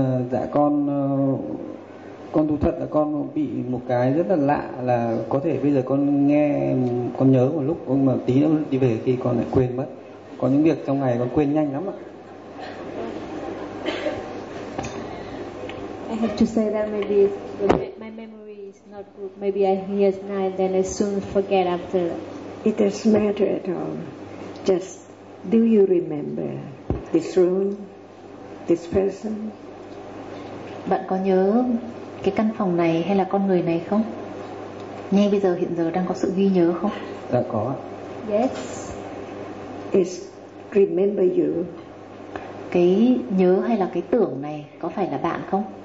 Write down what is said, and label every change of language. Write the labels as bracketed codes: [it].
[vi] Dạ con thú thật là con bị một cái rất là lạ, là có thể bây giờ con nghe, con nhớ một lúc nhưng mà tí nữa đi về thì con lại quên mất. Có những việc trong ngày con quên nhanh lắm ạ. [en] I have to say that maybe my memory is not good. Maybe I hear it now and then I soon forget after. It doesn't matter at all. Just, do you remember this room, this person? [vi] Bạn có nhớ cái căn phòng này hay là con người này không? Ngay bây giờ, hiện giờ đang có sự ghi nhớ không? Dạ có ạ. [en] Yes. Is remember you? [vi] Cái nhớ hay là cái tưởng này có phải là bạn không?